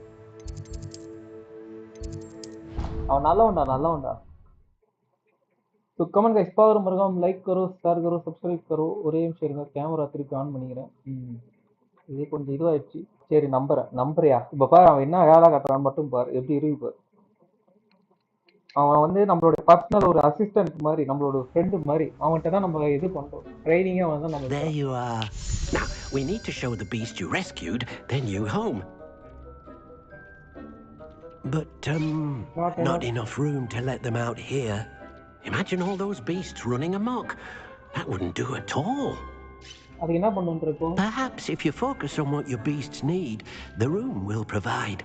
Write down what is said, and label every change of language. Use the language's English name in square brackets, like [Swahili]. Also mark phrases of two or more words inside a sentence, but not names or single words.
[Tamil] அவன் நல்லவன்டா. [Hindi] तो कमेंट गाइस पावर मरगाम लाइक करो शेयर करो सब्सक्राइब करो [Tamil] ஒரே நிமிஷம் இருங்க கேமரா திருப்பி ஆன் பண்ணிக்கிறேன் இது கொஞ்சம் இதுவாயிடுச்சு சரி நம்புறியா இப்ப பாரு அவன் என்ன வேலை காட்டுறான்னு மட்டும் பாரு எப்படி இருக்கு பாரு அவன் வந்து நம்மளோட பர்சனல் ஒரு அசிஸ்டன்ட் மாதிரி நம்மளோட ஃப்ரெண்ட் மாதிரி அவன்கிட்ட தான் நம்ம இது பண்றோம் ட்ரைனிங்கே வந்து நம்ம [English] There you are. Now we need to show the beast you rescued their new home. But not enough room to let them out here. Imagine all those beasts running amok. That wouldn't do at all. Perhaps if you focus on what your beasts need, the room will provide.